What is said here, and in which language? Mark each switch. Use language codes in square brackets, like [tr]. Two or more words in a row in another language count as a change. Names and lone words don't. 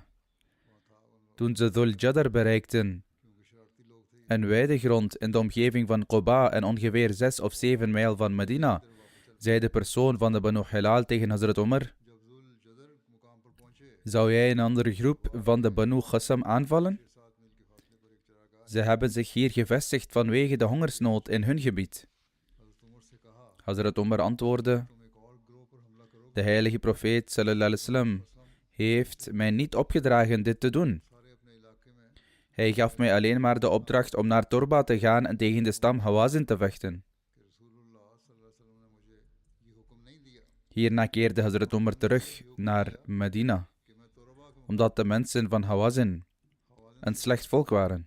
[nl] Toen ze Dhul Jadar bereikten, een weidegrond in de omgeving van Quba en ongeveer 6 of 7 mijl van Medina, zei de persoon van de Banu Hilal tegen Hazrat Umar: zou jij een andere groep van de Banu Qassam aanvallen? Ze hebben zich hier gevestigd vanwege de hongersnood in hun gebied. Hazrat Umar antwoordde: de heilige profeet [ar] صلى الله عليه وسلم [nl] heeft mij niet opgedragen dit te doen. Hij gaf mij alleen maar de opdracht om naar Torba te gaan en tegen de stam Hawazin te vechten. Hierna keerde Hazrat Umar terug naar Medina, omdat de mensen van Hawazin een slecht volk waren.